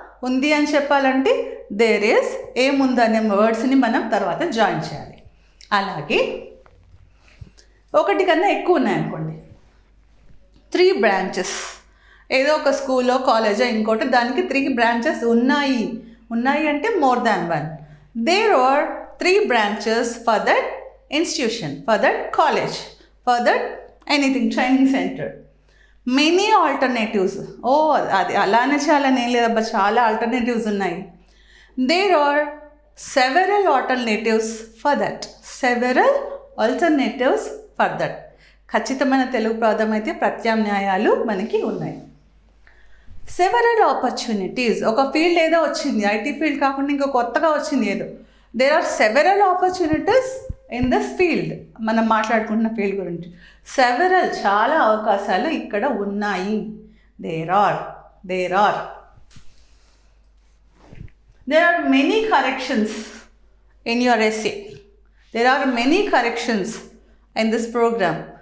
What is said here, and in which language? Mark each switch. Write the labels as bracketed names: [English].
[Telugu] ఉంది అని చెప్పాలంటే [English] there is [Telugu] ఏముందనే వర్డ్స్ని మనం తర్వాత జాయిన్ చేయాలి. అలాగే ఒకటి కన్నా ఎక్కువ ఉన్నాయనుకోండి, 3 బ్రాంచెస్. ఏదో ఒక స్కూల్లో, కాలేజో, ఇంకోటి, దానికి 3 బ్రాంచెస్ ఉన్నాయి. [English] అంటే more than 1. There are 3 branches for that institution, for that college, for that anything, training center. Many alternatives. [Telugu] అది అలానే చాలానే ఏం లేదబ్బా, చాలా ఆల్టర్నేటివ్స్ ఉన్నాయి. [English] There are several alternatives for that. Several alternatives for that. [Telugu] ఖచ్చితమైన తెలుగు పదం అయితే ప్రత్యామ్నాయాలు మనకి ఉన్నాయి. [English] Several opportunities. [Telugu] ఒక ఫీల్డ్ ఏదో వచ్చింది, ఐటీ ఫీల్డ్ కాకుండా ఇంకో కొత్తగా వచ్చింది ఏదో. [English] There are several opportunities in this field. [Telugu] మనం మాట్లాడుకుంటున్న ఫీల్డ్ గురించి సెవెరల్ చాలా అవకాశాలు ఇక్కడ ఉన్నాయి. [English] there are. There are many corrections in your essay. There are many corrections in this program.